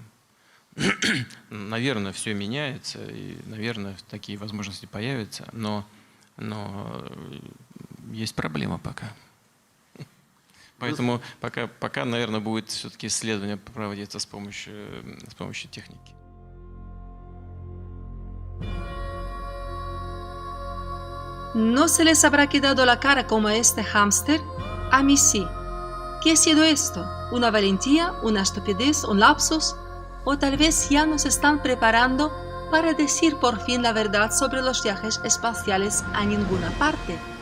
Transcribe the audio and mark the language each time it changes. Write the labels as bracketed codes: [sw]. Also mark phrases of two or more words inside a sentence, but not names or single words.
[ru] Наверное, все меняется, и, наверное, такие возможности появятся, но есть проблема пока. Поэтому пока, наверное, будет все-таки исследование проводиться с помощью техники. [es] ¿No se les habrá quedado la cara como a este hámster? A mí sí. ¿Qué ha sido esto? ¿Una valentía? ¿Una estupidez? ¿Un lapsus? ¿O tal vez ya nos están preparando para decir por fin la verdad sobre los viajes espaciales a ninguna parte?